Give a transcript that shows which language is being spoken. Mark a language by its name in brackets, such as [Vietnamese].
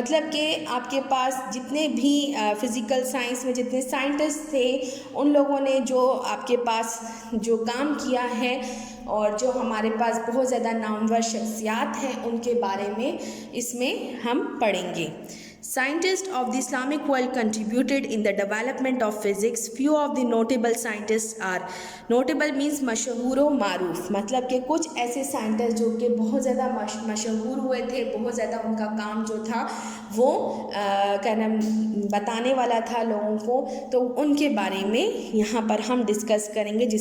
[Urdu] مطلب کہ آپ کے پاس جتنے بھی فزیکل سائنس میں جتنے سائنٹسٹ تھے ان لوگوں نے جو آپ کے پاس جو کام کیا ہے اور جو ہمارے پاس بہت زیادہ نامور شخصیات ہیں ان کے بارے میں اس میں ہم پڑھیں گے. [English] Scientists of the Islamic world contributed in the development of physics. Few of the notable scientists are, notable means [Urdu] مشہور و معروف، مطلب کہ کچھ ایسے سائنٹسٹ جو کہ بہت زیادہ مشہور ہوئے تھے، بہت زیادہ ان کا کام جو تھا وہ کیا نام بتانے والا تھا لوگوں کو، تو ان کے بارے میں یہاں پر ہم ڈسکس کریں گے.